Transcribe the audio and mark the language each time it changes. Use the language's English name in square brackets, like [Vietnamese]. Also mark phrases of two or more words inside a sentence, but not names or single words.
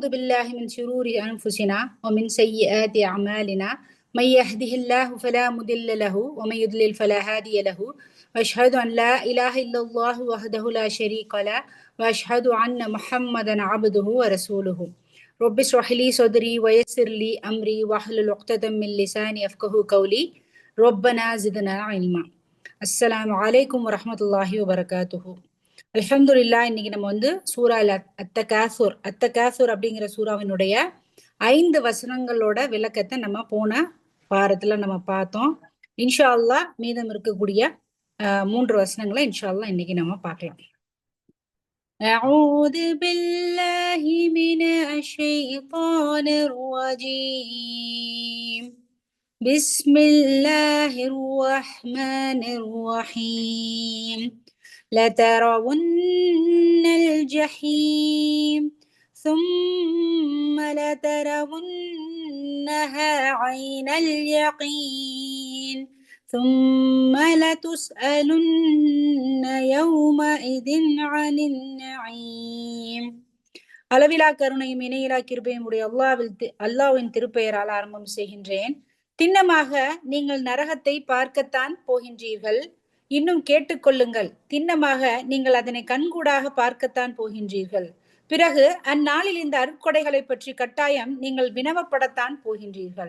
[Arabic] بالله من شرور أنفسنا ومن سيئات أعمالنا من يهده الله فلا مضل له ومن يضلل فلا هادي له وأشهد أن لا إله إلا الله وحده لا شريك له وأشهد أن محمدا عبده ورسوله رب اشرح لي صدري ويسر لي أمري واحلل عقدة من لساني يفقهوا قولي ربنا زدنا علما. السلام عليكم ورحمة الله وبركاته. அல்ஹம்துலில்லாஹ். [Tamil] இன்னைக்கு நம்ம சூரா அத்தகாசுர் அப்படிங்கிற சூறாவினுடைய 5 வசனங்களோட விளக்கத்தை நம்ம போன வாரத்துல நம்ம பார்த்தோம். [Arabic] إن شاء الله [Tamil] மீதம் இருக்கக்கூடிய 3 வசனங்களை [Arabic] إن شاء الله [Tamil] இன்னைக்கு நம்ம பார்க்கலாம். [Arabic] أعوذ بالله من الشيطان الرجيم بسم الله الرحمن الرحيم لترون الجحيم ثم لترونها عين اليقين ثم لتسألن يومئذ عن النعيم. [Tamil] அளவிலா கருணையும் இணையிலா கிருபையும் உடைய அல்லாஹ்வின் திருப்பெயரால் ஆரம்பம் செய்கின்றேன். திண்ணமாக நீங்கள் நரகத்தை பார்க்கத்தான் போகின்றீர்கள். இன்னும் கேட்டுக்கொள்ளுங்கள், திண்ணமாக நீங்கள் அதனை கண்கூடாக பார்க்கத்தான் போகின்றீர்கள். பிறகு அந்நாளில் இந்த அருட்கொடைகளை பற்றி கட்டாயம் நீங்கள் வினவப்படத்தான் போகின்றீர்கள்.